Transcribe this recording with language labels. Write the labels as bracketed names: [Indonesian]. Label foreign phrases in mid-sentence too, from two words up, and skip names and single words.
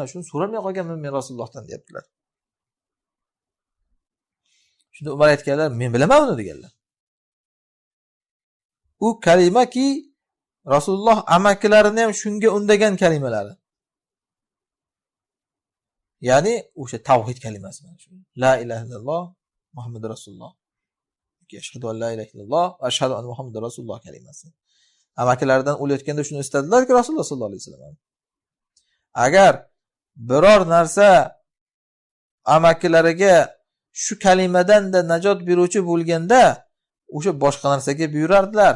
[Uzbek] Shuni so'ramay qolganman men Rasulullohdan deyaptilar. Shunda Umar aytganlar, men bilaman uni deganlar. U kalimaki Rasululloh amakilarini ham shunga undagan kalimalari. Ya'ni o'sha tavhid kalimasi mana shu. [Arabic] لا إله إلا الله محمد رسول الله. أشهد أن لا إله إلا الله وأشهد أن محمدا رسول الله kalimasi. [Uzbek] Amakilaridan o'layotganda shuni istadilar-ki [Arabic] رسول الله صلى الله عليه وسلم. [Uzbek] Agar biror narsa amakilariga shu kalimadan-da najot beruvchi bo'lganda, o'sha boshqa narsaga buyurardilar.